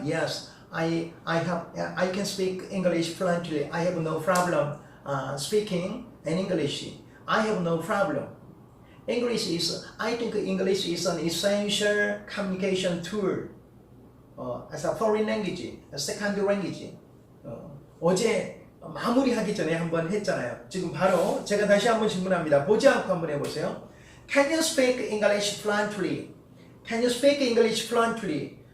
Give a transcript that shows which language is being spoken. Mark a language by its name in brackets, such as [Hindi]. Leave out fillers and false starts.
[English] Yes, I can speak English fluently. I have no problem speaking in English. I have no problem. I think English is an essential communication tool as a foreign language, a second language. [Korean] 어제 마무리하기 전에 한번 했잖아요. 지금 바로 제가 다시 한번 질문합니다. 보지 않고 한번 해보세요. [English] Can you speak English fluently? Can you speak English fluently?